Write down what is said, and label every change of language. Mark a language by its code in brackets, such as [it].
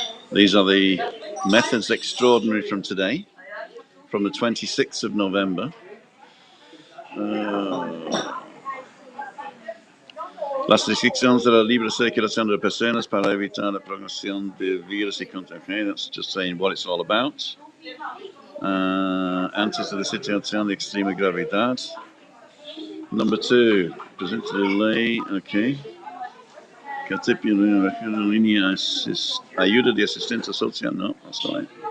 [en] These are the methods extraordinary from today, from the 26th of November. [es] Las restricciones de la libre circulación de personas para evitar la propagación de virus y contagios. [en] That's just saying what it's all about. [es] Antes de la situación de extrema gravedad. [en] Number 2, present the ley, okay. [es] Línea ayuda de asistencia social, no, [en] that's fine.